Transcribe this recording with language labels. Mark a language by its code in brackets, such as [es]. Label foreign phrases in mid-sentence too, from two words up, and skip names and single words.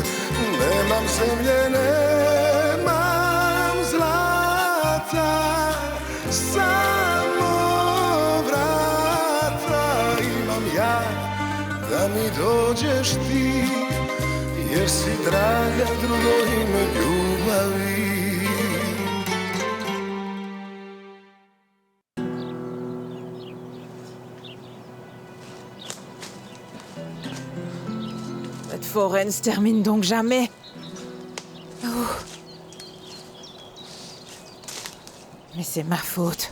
[sr] Nemam zemlje, nemam zlata, samo vrata imam ja, da mi dođeš ti, jer si draga drugo ime ljubavi. [fr] Cette forêt ne se termine donc jamais. Oh. Mais c'est ma faute.